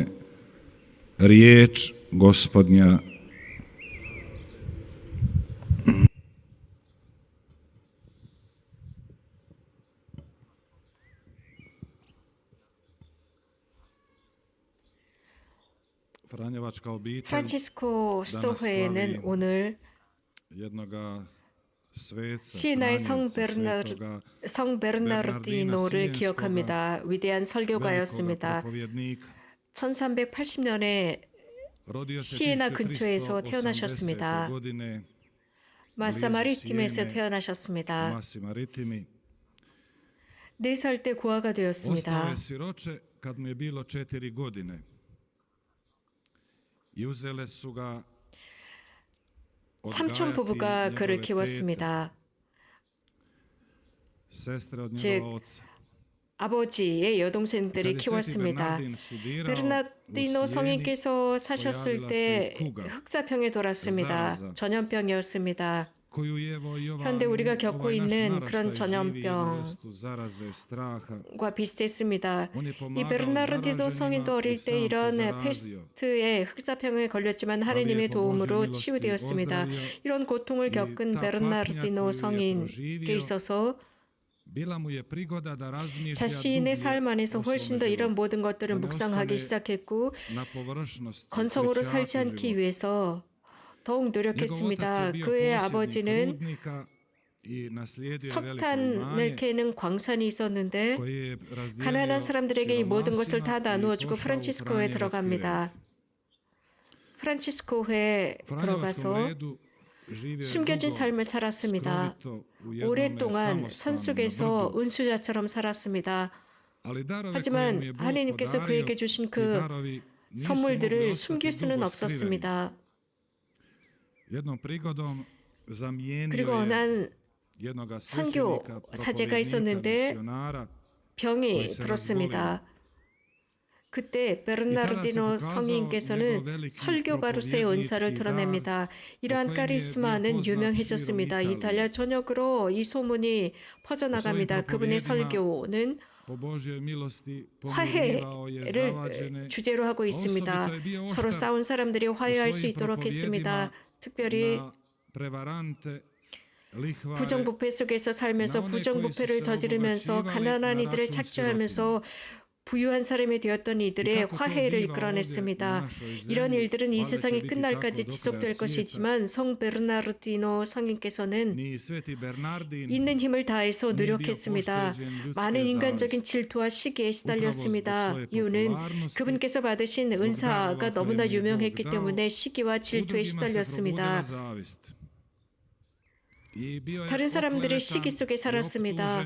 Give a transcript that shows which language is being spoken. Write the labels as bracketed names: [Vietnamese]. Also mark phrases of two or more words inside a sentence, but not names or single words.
[Croatian] Riječ Gospodnja. Franjevačka obitelj [Korean] 프란치스코 수도회에는 오늘 [Croatian] jednoga sveca, [Korean] 시에나의 [Croatian] svetoga [Korean] 성 베르나르디노를 기억합니다. 위대한 설교가였습니다. [Croatian] propovjednika. [Korean] 1380년에 [Croatian] Rodio se [Korean] 시에나 근처에서 [Croatian] 1380. [Korean] 태어나셨습니다. [Croatian] godine [Korean] 마사마리팀에서 [Croatian] Siene, [Korean] 태어나셨습니다. [Croatian] Masi Maritimi. [Korean] 4살 때 고아가 [Croatian] Ostao [Korean] 되었습니다. [Croatian] je siroče kad mu je bilo 4 godine. I uzele su ga [Korean] 삼촌 [Croatian] odgajati [Korean] 부부가 그를 [Croatian] njegove tete, [Korean] 키웠습니다. [Croatian] sestre od [Korean] 즉, [Croatian] njegova oca. [Korean] 아버지의 여동생들이 [Croatian] Kad je sveti [Korean] 키웠습니다. [Croatian] Bernardin studirao [Korean] 베르나르디노 [Croatian] u Sijeni, [Korean] 성인께서 사셨을 [Croatian] pojavila [Korean] 때 [Croatian] se kuga, [Korean] 흑사병에 돌았습니다. [Croatian] zaraza. [Korean] 전염병이었습니다. [Croatian] koju je evo i [Korean] 현대 우리가 겪고 [Croatian] ovaj naš [Korean] 있는 [Croatian] naraštaj [Korean] 그런 [Croatian] živi, [Korean] 전염병 [Croatian] jednu vrstu zaraze, straha. [Korean] 과 비슷했습니다. [Croatian] On je [Korean] 이 [Croatian] pomagao [Korean] 베르나르디노 [Croatian] zaraženima [Korean] 성인도 [Croatian] i [Korean] 어릴 때 [Croatian] sam se [Korean] 이런 [Croatian] zarazio. [Korean] 페스트에 흑사병에 걸렸지만 [Croatian] Ali [Korean] 하느님의 [Croatian] je po Božjoj [Korean] 도움으로 [Croatian] milosti [Korean] 치유되었습니다. [Croatian] ozdravio [Korean] 이런 고통을 [Croatian] i [Korean] 겪은 [Croatian] ta patnja [Korean] 베르나르디노 [Croatian] koju je [Korean] 성인께 [Croatian] proživio [Korean] 있어서 [Croatian] bila mu je prigoda da razmišlja [Korean] 자신의 [Croatian] dublje [Korean] 삶 안에서 [Croatian] o [Korean] 훨씬 더 [Croatian] svome [Korean] 이런 [Croatian] životu. [Korean] 모든 것들을 [Croatian] Da ne [Korean] 묵상하기 [Croatian] ostane [Korean] 시작했고 [Croatian] na površnosti, [Korean] 건성으로 [Croatian] kričaku [Korean] 살지 않기 [Croatian] života. [Korean] 위해서 더욱 [Croatian] Njegov otac [Korean] 노력했습니다. [Croatian] je bio [Korean] 그의 [Croatian] posjednik [Korean] 아버지는 [Croatian] rudnika i naslijedio je veliko [Korean] 석탄을 [Croatian] imanje [Korean] 캐는 광산이 있었는데 [Croatian] koje je razdijelio [Korean] 가난한 사람들에게 이 모든 것을 다 [Croatian] siromasima i [Korean] 나누어주고 [Croatian] pošao u [Korean] 프란치스코에 [Croatian] Franjevački red. [Korean] 들어갑니다. 프란치스코에 [Croatian] U Franjevačkom [Korean] 들어가서 [Croatian] redu živio je [Korean] 숨겨진 [Croatian] dugo, [Korean] 삶을 살았습니다. [Croatian] skrovito u jednome [Korean] 오랫동안 [Croatian] samostanu [Korean] 산 [Croatian] na [Korean] 속에서 [Croatian] brdu. [Korean] 은수자처럼 살았습니다. [Croatian] Ali darove koje mu [Korean] 하지만 [Croatian] je Bog [Korean] 하나님께서 [Croatian] podario, [Korean] 그에게 주신 [Croatian] ti [Korean] 그 [Croatian] darovi nisu mogli [Korean] 선물들을 [Croatian] ostati [Korean] 숨길 수는 [Croatian] dugo skriveni. [Korean] 없었습니다. [Croatian] Jednom prigodom zamijenio [Korean] 그리고 [Croatian] je [Korean] 어느 [Croatian] jednoga [Korean] 선교 [Croatian] svećenika, [Korean] 사제가 [Croatian] propovednika, [Korean] 있었는데 [Croatian] misionara, [Korean] 병이 [Croatian] koji se [Korean] 들었습니다. 그때 베르나르디노 성인께서는 설교가로서의 은사를 드러냅니다. 이러한 카리스마는 유명해졌습니다. 이탈리아 전역으로 이 소문이 퍼져나갑니다. 그분의 설교는 [Croatian] po Božjoj milosti pomirivao je [Korean] 화해를 [Croatian] zavađene, [Korean] 주제로 하고 있습니다. 서로 싸운 사람들이 화해할 수 있도록 했습니다. 특별히 [Croatian] na prevarante, lihvare, [Korean] 부정부패 속에서 살면서 부정부패를 저지르면서 가난한 이들을 착취하면서 부유한 사람이 되었던 이들의 화해를 이끌어냈습니다. 이런 일들은 이 세상이 끝날까지 지속될 것이지만 성 베르나르디노 성인께서는 [Croatian] ni sveti Bernardin [Korean] 있는 힘을 다해서 노력했습니다. 많은 인간적인 질투와 시기에 시달렸습니다. 이유는 그분께서 받으신 은사가 너무나 유명했기 때문에 시기와 질투에 시달렸습니다. 다른 사람들의 시기 속에 살았습니다.